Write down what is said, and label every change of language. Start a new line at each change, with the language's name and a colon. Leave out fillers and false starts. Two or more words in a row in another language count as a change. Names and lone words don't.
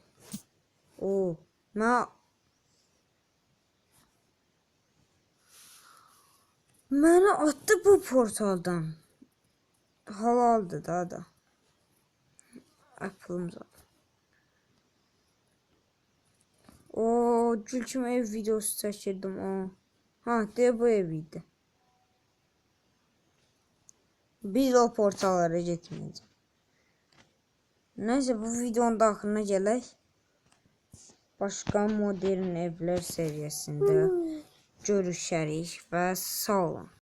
Azerbaijani: Oo, mənə attı bu portaldan. Halaldı da. Apple'ımız aldı. O gülçüm ev videosu çəkirdim o. Ha, de bu ev idi. Biz o portallara getməyəcəm. Neyse bu videonun da axırına gələk. Başqa modern evlər seviyesində görüşərik və sağ olun.